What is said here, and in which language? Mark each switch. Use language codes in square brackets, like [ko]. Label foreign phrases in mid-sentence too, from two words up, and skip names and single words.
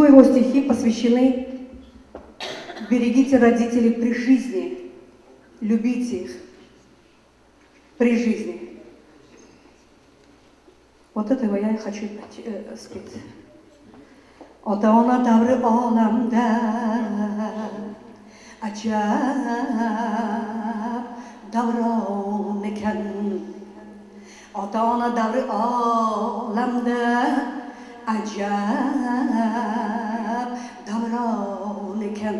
[ru] его стихи посвящены «Берегите родителей при жизни, любите их при жизни». Вот этого я и хочу спеть. [uz] Ota-ona davri olamda ajab davron ekan. Ota-ona davri olamda ajab davron ekan.